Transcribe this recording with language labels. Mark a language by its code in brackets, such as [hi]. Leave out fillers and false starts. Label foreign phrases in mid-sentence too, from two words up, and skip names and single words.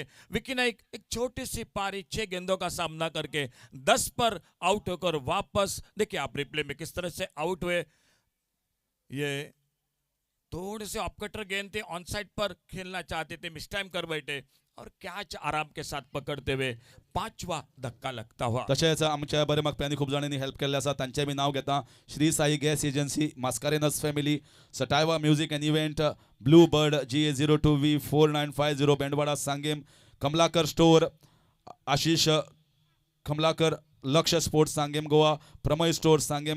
[hi] विकी नाइक एक छोटी सी पारी 6 गेंदों का सामना करके 10 पर आउट होकर वापस, देखिए आप रिप्ले में किस तरह से आउट हुए। ये थोड़े से ऑफकटर गेंद थे, ऑन साइड पर खेलना चाहते थे, [en] miss time [hi] कर बैठे और कैच आराम के साथ पकडते हुए 5वा धक्का लगता हुआ। [kok] तशेंच आमच्या बरे म्हाका खूप जाणांनी हेल्प केल्ले आसा, तांचें बी नाव घेता। श्री साई गॅस एजन्सी, मास्कारेनस फॅमिली, सटायवा म्युझिक एंड इव्हेंट, ब्लू बर्ड GA02V4950 बेंडवाडा सांगेम, कमलाकर स्टोर, आशिष कमलाकर, लक्ष स्पोर्ट्स सांगेम गोवा, प्रमय स्टोर सांगेम